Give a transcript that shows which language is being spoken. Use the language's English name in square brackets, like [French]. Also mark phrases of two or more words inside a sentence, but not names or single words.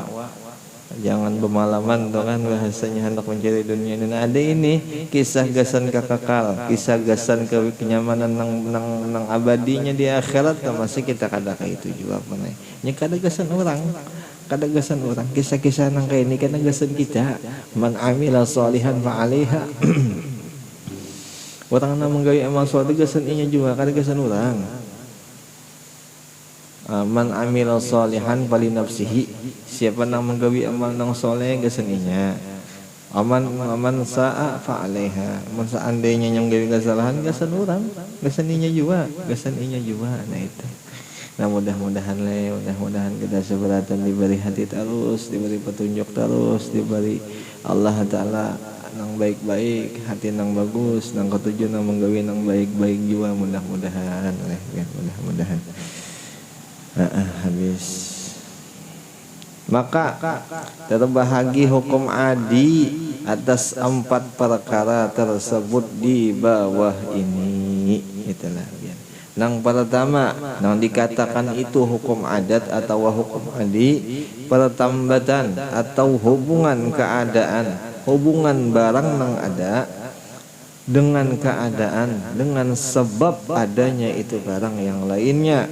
[Banjar] Jangan bermalaman tuh kan bahasanya hendak mencari dunia ini. Nah, ada ini kisah gasan kekekal, kisah gasan kenyamanan nang abadinya di akhirat. Masih kita kada kayak itu juga pernah. Nya kada gasan orang, kisah-kisah nang kayak ini kada gasan kita. [Arabic] من عمل صالحا فعليها. [Banjar] Orang nang menggawe amal saleh gasan inya juga kada gasan orang. [Arabic] من عمل صالحا فلنفسه, [Banjar] siapa nang menggawi amal nang soleh geseninya. [Arabic] ومن أساء فعليها, [Banjar] mun seandainya yang gawi kesalahan gasan orang, geseninya juga. Nah itu. Nah mudah-mudahan kita seberatan diberi hati terus, diberi petunjuk terus, diberi [Arabic] الله تعالى [Banjar] nang baik-baik, hati nang bagus, nang ketujuh nang menggawi nang baik-baik juga mudah-mudahan mudah-mudahan. Habis. Maka terbahagi hukum adi atas 4 perkara tersebut di bawah ini. Itulah biar. Nang pertama, nang dikatakan itu hukum adat atau hukum adi, pertambatan atau hubungan keadaan, hubungan barang nang ada dengan keadaan, dengan sebab adanya itu barang yang lainnya.